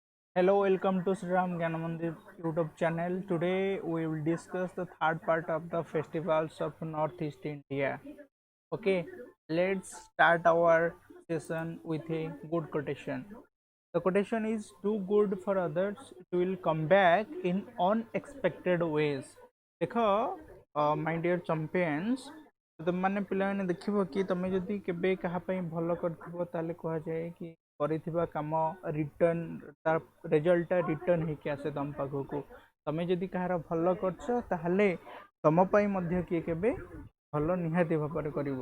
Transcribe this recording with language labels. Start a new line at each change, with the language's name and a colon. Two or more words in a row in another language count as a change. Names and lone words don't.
English: Hello, welcome to Sri Ram Gyanamandir YouTube channel. Today we will discuss the third part of the festivals of Northeast India. Okay, let's start our session with a good quotation. The quotation is too good for others, it will come back in unexpected ways. देखो my dear champions,
Odia: ତମମାନେ ପିଲାମାନେ ଦେଖିବ କି ତମେ ଯଦି କେବେ କାହା ପାଇଁ ଭଲ କରିଥିବ ତାହେଲେ କୁହାଯାଏ କି କରିଥିବା କାମ ରିଟର୍ନ ତା ରେଜଲ୍ଟଟା ରିଟର୍ନ ହେଇକି ଆସେ ତମ ପାଖକୁ। ତମେ ଯଦି କାହାର ଭଲ କରିଛ ତାହେଲେ ତମ ପାଇଁ ମଧ୍ୟ କିଏ କେବେ ଭଲ ନିହାତି ଭାବରେ କରିବ।